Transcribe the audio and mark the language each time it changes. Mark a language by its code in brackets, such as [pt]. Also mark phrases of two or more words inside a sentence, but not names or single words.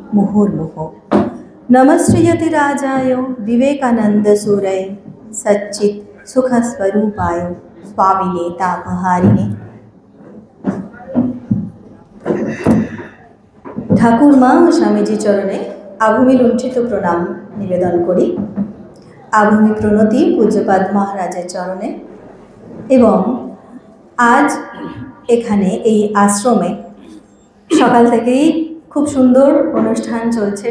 [sa] मुहुर्मुहुः। नमस्ते राजाय विवेकानंद सूरय सच्चित सुखस्वरूपाय स्वामिने तापहारिणे। [bn] ঠাকুর মা ও স্বামীজি চরণে আভূমি লুণ্ঠিত প্রণাম নিবেদন করি। আভূমি প্রণতি পূজ্যপাদ মহারাজের চরণে। এবং আজ এখানে এই আশ্রমে সকাল থেকেই খুব সুন্দর অনুষ্ঠান চলছে।